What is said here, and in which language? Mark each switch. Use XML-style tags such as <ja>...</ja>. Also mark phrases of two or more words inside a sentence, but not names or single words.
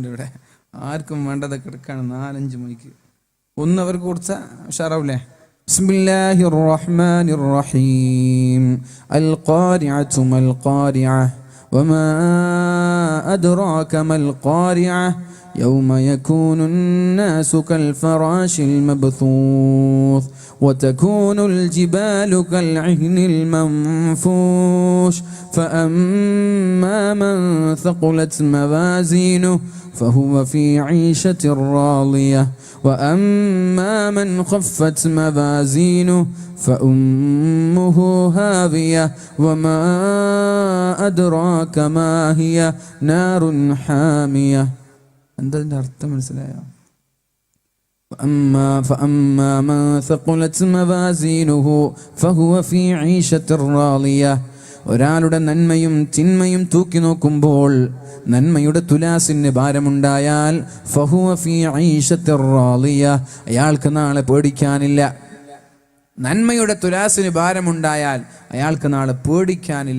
<ml>ഇവിടെ ആർക്കും വേണ്ടതൊക്കെ എടുക്കാണ് 4-5 മൈക്ക്. ഒന്ന് അവർക്ക് കൊടുത്താൽ ഉഷാറാവൂലേ?</ml> <ar>بسم الله الرحمن الرحيم. القارعة ما القارعة وما أدراك ما القارعة يوم يكون الناس كالفراش المبثوث وتكون الجبال كالعهن المنفوش فأما من ثقلت موازينه فهو في عيشة راضية وأما من خفت موازينه فأمه هاوية وما أدراك ما هي نار حامية.</ar> <ml>എന്താ അർത്ഥം മനസ്സിലായോ?</ml> <ar>فأما من ثقلت موازينه فهو في عيشة راضية.</ar> <ml>ഒരാളുടെ നന്മയും തിന്മയും തൂക്കി നോക്കുമ്പോൾ നന്മയുടെ തുലാസിന് ഭാരമുണ്ടായാൽ</ml> <ar>فهو في عيشة راضية,</ar> <ml>അയാൾക്ക് നാളെ പേടിക്കാനില്ല. നന്മയുടെ തുലാസിന് ഭാരമുണ്ടായാൽ അയാൾക്ക് നാളെ പേടിക്കാനില്ല.</ml>